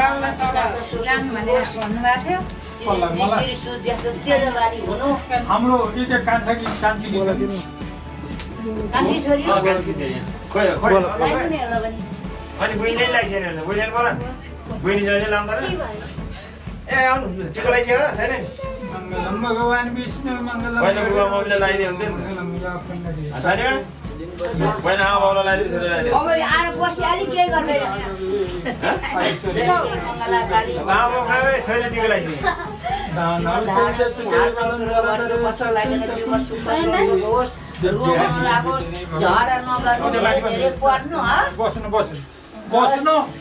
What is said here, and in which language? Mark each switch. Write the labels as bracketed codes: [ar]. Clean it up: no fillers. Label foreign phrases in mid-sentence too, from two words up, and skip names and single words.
[ne] हाम्रो कान्छी छोरी अनि बहिनी लाग्छ बहिनी बोल बहिनी जहिले लाउँदा ए आउनु टिको लगाइसक्यो छैन [sa] मंगलम भगवान विष्णु मंगलम [ne] मम्मीले लगाइदियो हुन्थ्यो छैन पहिला आमा बाउलाई लगाइदियो छोरी लगाइदियो आएर बसिहाली केही गर्दैन आमा बाउ कहाँ छोरी टिको लगाइदियो बस्नु